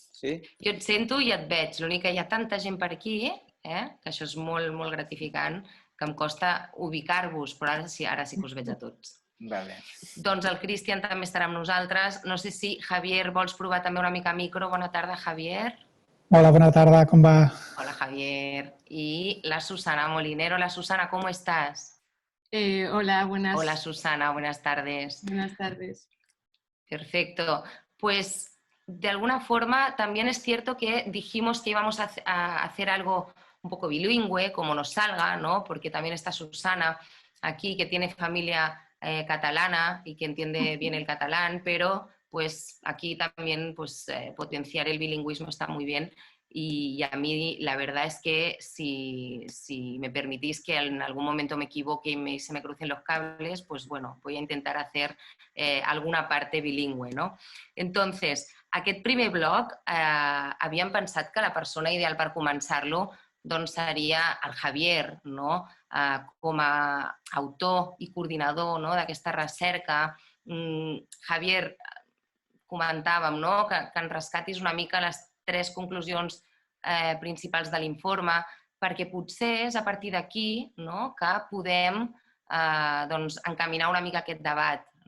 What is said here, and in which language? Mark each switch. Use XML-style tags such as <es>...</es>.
<ca>Jo et sento i et veig. L'únic que hi ha tanta gent per aquí, que això és molt, molt gratificant, que em costa ubicar-vos, però ara sí que us veig a tots. Doncs el Cristian també estarà amb nosaltres. No sé si, Javier, vols provar també una mica micro. Bona tarda, Javier.</ca> <es>Hola, buena tarde, ¿cómo va? Hola, Javier. Y la Susana Molinero. Hola, Susana, ¿cómo estás? Hola, buenas. Hola, Susana, buenas tardes. Buenas tardes. Perfecto. Pues, de alguna forma, también es cierto que dijimos que íbamos a hacer algo un poco bilingüe, como nos salga, ¿no? Porque también está Susana aquí, que tiene familia catalana y que entiende bien el catalán, pero pues aquí también potenciar el bilingüismo está muy bien y a mí la verdad es que si me permitís que en algún momento me equivoque y se me crucen los cables, pues bueno, voy a intentar hacer alguna parte bilingüe, ¿no?</es> <ca>Entonces, aquest primer bloc havíem pensat que la persona ideal per començar-lo seria el Javier, com a autor i coordinador d'aquesta recerca. Javier, comentàvem que en rescatis una mica les 3 conclusions principals de l'informe, perquè potser és a partir d'aquí que podem encaminar una mica aquest debat.</ca>